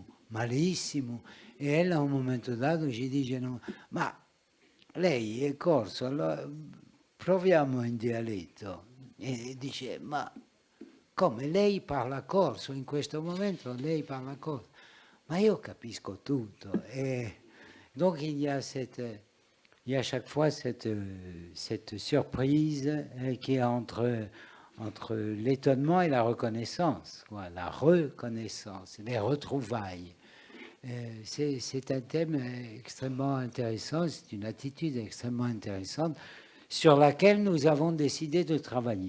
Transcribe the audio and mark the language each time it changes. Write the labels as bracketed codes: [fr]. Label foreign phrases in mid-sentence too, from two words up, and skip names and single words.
[it] malissimo e ella a un momento dato ci dicono ma lei è corso, allora proviamo in dialetto e dice ma come lei parla corso in questo momento, lei parla corso, ma io capisco tutto e [fr] donc il y a chaque fois cette surprise qui est entre l'étonnement et la reconnaissance, quoi, la reconnaissance, les retrouvailles. C'est un thème extrêmement intéressant, c'est une attitude extrêmement intéressante sur laquelle nous avons décidé de travailler.